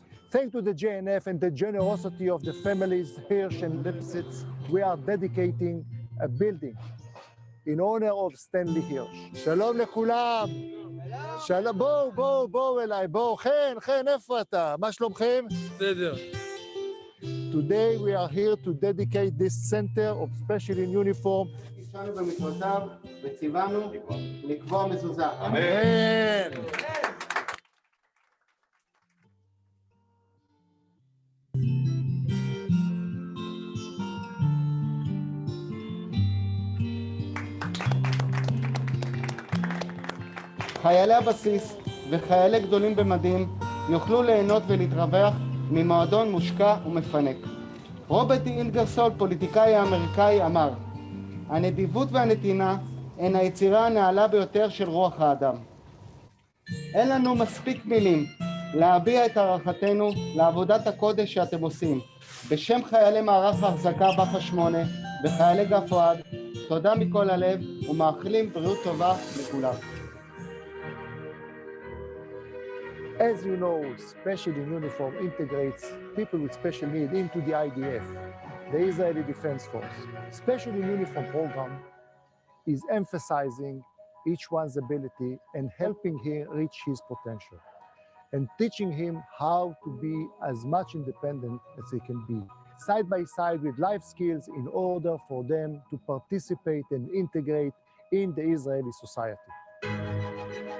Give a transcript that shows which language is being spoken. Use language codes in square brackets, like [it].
[en] Thanks to the JNF and the generosity of the families Hersh and Lipsitz, we are dedicating a building in honor of Stanley Hersh. [he] Shalom לכולם. שלום, בואו אליי, בואו. חן, איפה אתה? מה שלומכם? בסדר. [en] Today we are here to dedicate this center of Special in Uniform. [he] אישנו במצוותיו וציוונו לקבוע מזוזה. אמן. חיילי הבסיס וחיילי גדולים במדים יוכלו ליהנות ולהתרווח ממועדון מושקע ומפנק. רוברט אינגרסול, פוליטיקאי האמריקאי, אמר, הנדיבות והנתינה הן היצירה הנעלה ביותר של רוח האדם. אין לנו מספיק מילים להביע את הערכתנו לעבודת הקודש שאתם עושים. בשם חיילי מערך ההחזקה בח"א 8 וחיילי גף אוהד, תודה מכל הלב ומאחלים בריאות טובה לכולם. [en] As you know, Special in Uniform integrates people with special needs into the IDF, the Israeli Defense Force. Special in Uniform program is emphasizing each one's ability and helping him reach his potential and teaching him how to be as much independent as he can be, side by side with life skills in order for them to participate and integrate in the Israeli society.